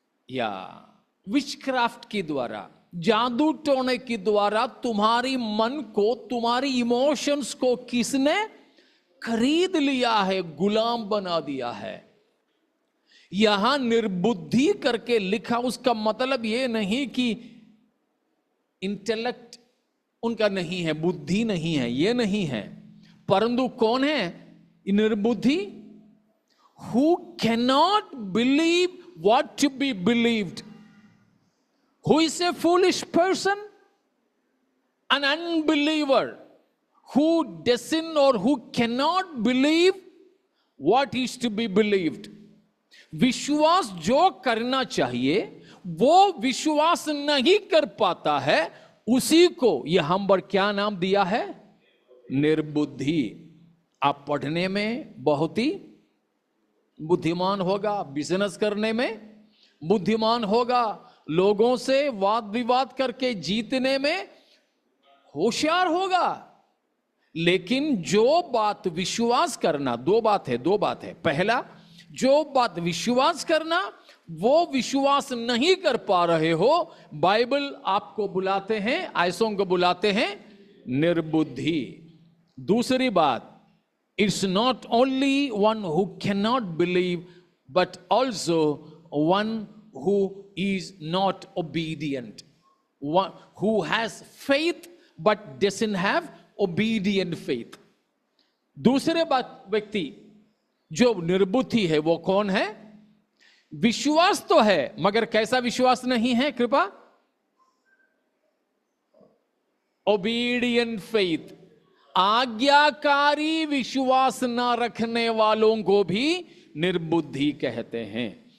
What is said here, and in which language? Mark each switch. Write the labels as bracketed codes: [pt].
[hi] या विचक्राफ्ट के द्वारा, जादू टोने के द्वारा तुम्हारी मन को, तुम्हारी इमोशंस को किसने खरीद लिया है, गुलाम बना दिया है। यहां निर्बुद्धि करके लिखा, उसका मतलब यह नहीं कि इंटेलेक्ट उनका नहीं है, बुद्धि नहीं है, यह नहीं है, परंतु कौन है निर्बुद्धि? [en] Who cannot believe what to be believed. Who is a foolish person? An unbeliever who doesn't or who cannot believe what is to be believed. [hi] विश्वास जो करना चाहिए वो विश्वास नहीं कर पाता है, उसी को यहां पर क्या नाम दिया है? निर्बुद्धि। आप पढ़ने में बहुत ही बुद्धिमान होगा, बिजनेस करने में बुद्धिमान होगा, लोगों से वाद विवाद करके जीतने में होशियार होगा, लेकिन जो बात विश्वास करना, दो बात है। पहला, जो बात विश्वास करना वो विश्वास नहीं कर पा रहे हो, बाइबल आपको बुलाते हैं, ऐसों को बुलाते हैं निर्बुद्धि। दूसरी बात, [en] it's not only one who cannot believe, but also one who is not obedient. One who has faith but doesn't have obedient faith. [hi] दूसरे बात, व्यक्ति जो निर्बुद्धि है वो कौन है? विश्वास तो है मगर कैसा विश्वास नहीं है? कृपा, [en] obedient faith, [hi] आज्ञाकारी विश्वास न रखने वालों को भी निर्बुद्धि कहते हैं।